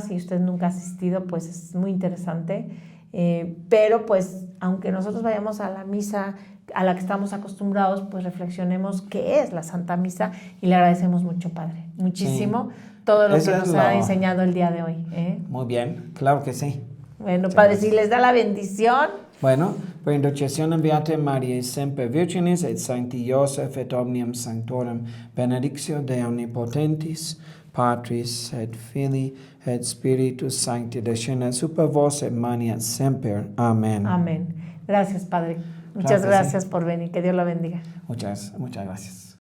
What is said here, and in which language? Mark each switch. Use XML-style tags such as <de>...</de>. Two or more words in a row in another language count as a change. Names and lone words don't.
<es>Si usted nunca ha asistido, pues es muy interesante. Pero pues, aunque nosotros vayamos a la misa a la que estamos acostumbrados, pues reflexionemos qué es la Santa Misa y le agradecemos mucho, Padre. Muchísimo todo lo Eso que es nos ha enseñado el día de hoy. Muy bien, claro que sí. Bueno, Muchas Padre, gracias. si les da la bendición. Bueno,</es> <la>per intercessione Beate Mariae semper Virginis et Sancti Joseph et omnium sanctorum benedictio Dei omnipotentis, Patris et Filii et Spiritus Sancti descendat super vos et maniat semper.</la> <es>Amén. Amén. Gracias, Padre. Muchas Claro que gracias por venir. Que Dios lo bendiga. Muchas gracias.</es>